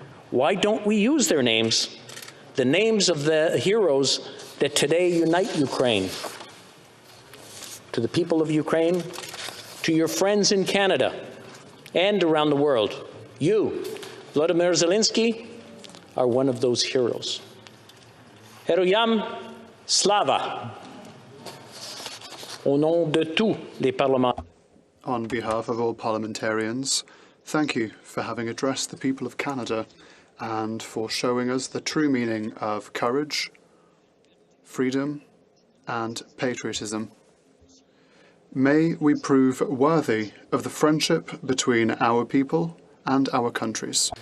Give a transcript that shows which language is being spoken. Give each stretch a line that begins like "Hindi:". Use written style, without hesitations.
English: Why don't we use their names, the names of the heroes that today unite Ukraine?" To the people of Ukraine, to your friends in Canada and around the world, you, Volodymyr Zelenskyy, are one of those heroes.
Ukrainian: Heroyam Slava.
French: Au nom de tous les parlementaires.
English: On behalf of all parliamentarians, thank you for having addressed the people of Canada and for showing us the true meaning of courage, freedom, and patriotism. May we prove worthy of the friendship between our people and our countries.